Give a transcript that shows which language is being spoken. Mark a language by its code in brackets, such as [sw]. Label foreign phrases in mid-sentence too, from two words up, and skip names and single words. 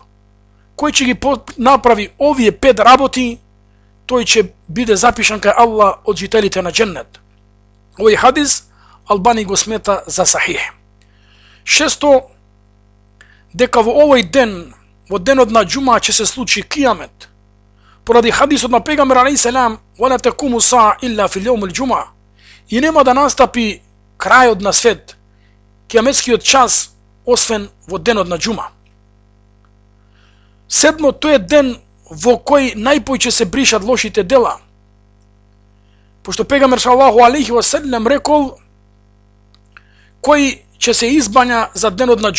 [mk] Кој ќе ги направи овие 5 работи, тој ќе биде запишан кај Аллах од жителите на џеннет. Овој хадис Албани го смета за сахих. Шесто, дека во овој ден, во денот на џума, ќе се случи кијамет. Поради хадисот на пегамбер [ar] عليه السلام: "ولا تقوم الساعة إلا في يوم الجمعة", [mk] и нема да настапи крајот на свет, кијаметскиот час, освен во денот на џума. Седмо, тој е ден во кој најпоќе се бришат лошите дела. Пошто пегамбер [ar] صلى الله عليه وسلم [mk] рекол: "Кој ќе се избања за денот на